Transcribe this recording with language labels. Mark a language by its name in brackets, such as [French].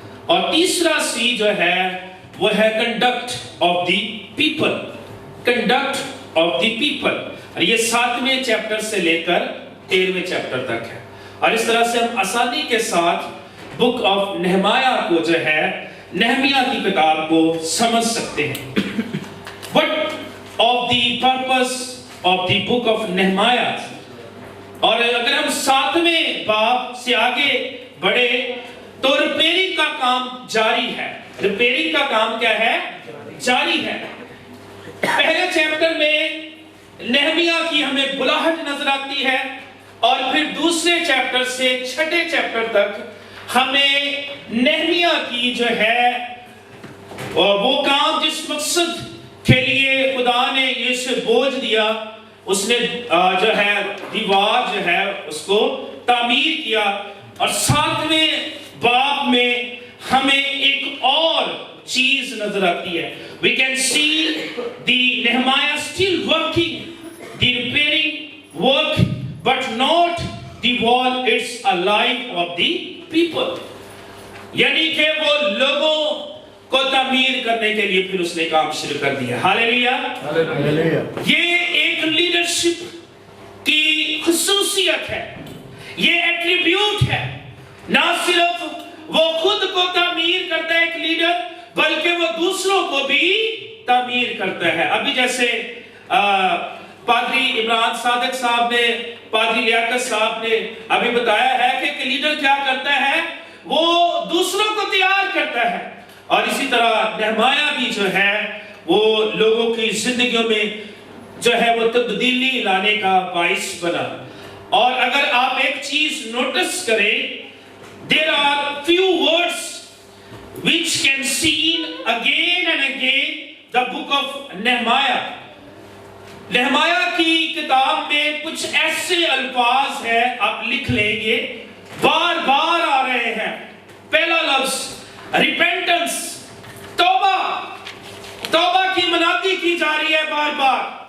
[Hindi] और तीसरा सी जो है वो है [English] Conduct of the people, conduct of the people. [Hindi] और ये 7वें चैप्टर से लेकर 13वें चैप्टर तक है। और इस तरह से हम आसानी के साथ बुक ऑफ नेहमाया को जो है, नेहमिया की किताब को समझ सकते हैं। [English] What of the purpose of the book of Nehemiah? [Hindi] और अगर हम 7वें बाब से आगे बढ़े तो रिपेयरिंग का काम जारी है। रिपेयरिंग का काम क्या है? जारी है। पहले चैप्टर में नेहमिया की हमें बुलाहट नजर आती है, और फिर दूसरे चैप्टर से 6ठे चैप्टर तक हमें नेहमिया की जो है वो काम, जिस मकसद के लिए खुदा ने ये बोझ दिया, उसने जो है दीवार जो है उसको तामीर किया। और 7वें बाब में हमें एक और चीज नजर आती है। [English] We can see the Nehemiah still working the repairing work, but not the wall. It's a life of the people. [Hindi] यानी कि वो लोगों को तामीर करने के लिए फिर उसने काम शुरू कर दिया। Hallelujah, hallelujah. ये एक लीडरशिप की खुसूसियत है, ये एट्रीब्यूट है। ना सिर्फ वो खुद को तामीर करता है एक लीडर, बल्कि वो दूसरों को भी तामीर करता है। अभी जैसे पादरी इमरान सादिक साहब ने, पादरी लियाकत साहब ने अभी बताया है कि लीडर क्या करता है, वो दूसरों को तैयार करता है। और इसी तरह नेहमाया भी जो है वो लोगों की जिंदगियों में जो है वो तब्दीली लाने का बाइस बना। और अगर आप एक चीज नोटिस करें, [English] there are few words which can seen again and again the book of Nehemiah. [Hindi] नेहमाया की किताब में कुछ ऐसे अल्फाज हैं, आप लिख लेंगे, बार बार आ रहे हैं। पहला लफ्ज रिपेंटेंस, तौबा, तौबा की मनादी की जा रही है बार बार।